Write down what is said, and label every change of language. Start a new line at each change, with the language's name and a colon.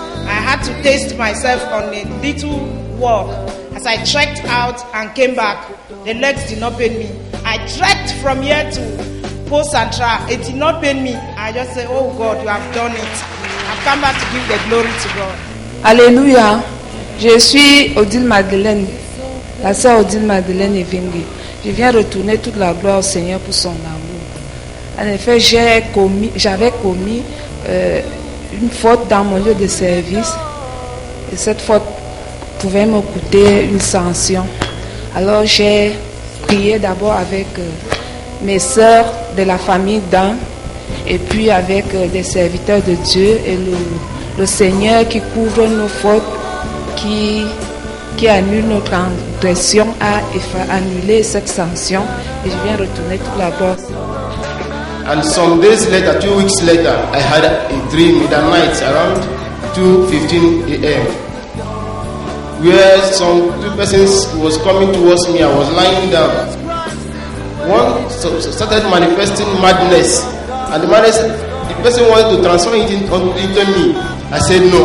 English: I had to taste myself on a little walk. As I trekked out and came back, the legs did not pain me. I trekked from here to Post Central. It did not pain me. I just said, oh God, you have done it. I've come back to give the glory to God.
French: Alléluia. Je suis Odile Madeleine, la sœur Odile Madeleine Evingue. Je viens retourner toute la gloire au Seigneur pour son amour. En effet, j'avais commis une faute dans mon lieu de service. Et cette faute pouvait me coûter une sanction. Alors j'ai prié d'abord avec mes sœurs de la famille d'An, et puis avec des serviteurs de Dieu, et le Seigneur qui couvre nos fautes, qui annule notre transgression, a annulé cette sanction, et je viens retourner toute la gloire.
English: And some days later, 2 weeks later, I had a dream in the night around 2:15 a.m. where some 2 persons was coming towards me. I was lying down. One started manifesting madness, and the person wanted to transfer it into me. I said no.